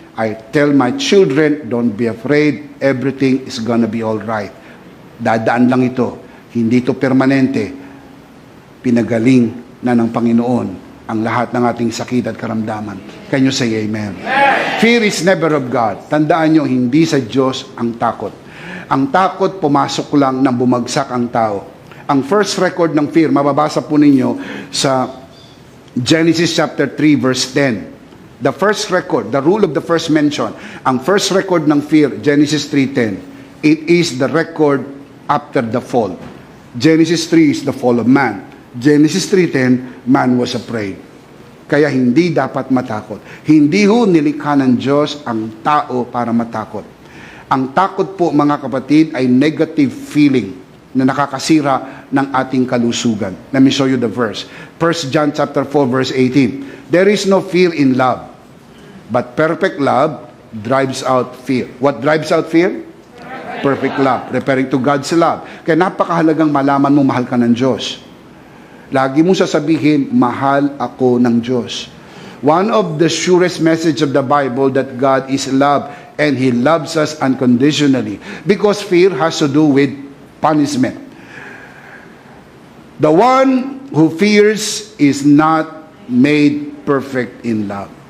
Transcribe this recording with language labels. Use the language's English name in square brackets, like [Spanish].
[English] I tell my children, don't be afraid. Everything is gonna be all right. [Filipino] Dadaan lang ito. Hindi ito permanente. Pinagaling na ng Panginoon ang lahat ng ating sakit at karamdaman. [English] Can you say amen? Fear is never of God. [Filipino] Tandaan nyo, hindi sa Diyos ang takot. Ang takot, pumasok lang nang bumagsak ang tao. Ang first record ng fear, mababasa po ninyo sa Genesis chapter 3 verse 10. [English] The first record, the rule of the first mention, ang first record ng fear, Genesis 3:10. It is the record after the fall. Genesis 3 is the fall of man. Genesis 3:10, man was afraid. [Filipino] Kaya hindi dapat matakot. Hindi ho nilikha ng Diyos ang tao para matakot. Ang takot po, mga kapatid, ay negative feeling na nakakasira ng ating kalusugan. [English] Let me show you the verse. 1 John chapter 4 verse 18. There is no fear in love, but perfect love drives out fear. What drives out fear? Perfect love, referring to God's love. [Filipino] Kaya napakahalagang malaman mo mahal ka ng Diyos. Lagi mo sasabihin, mahal ako ng Diyos. [English] One of the surest message of the Bible that God is love and He loves us unconditionally. Because fear has to do with punishment. The one who fears is not made perfect in love.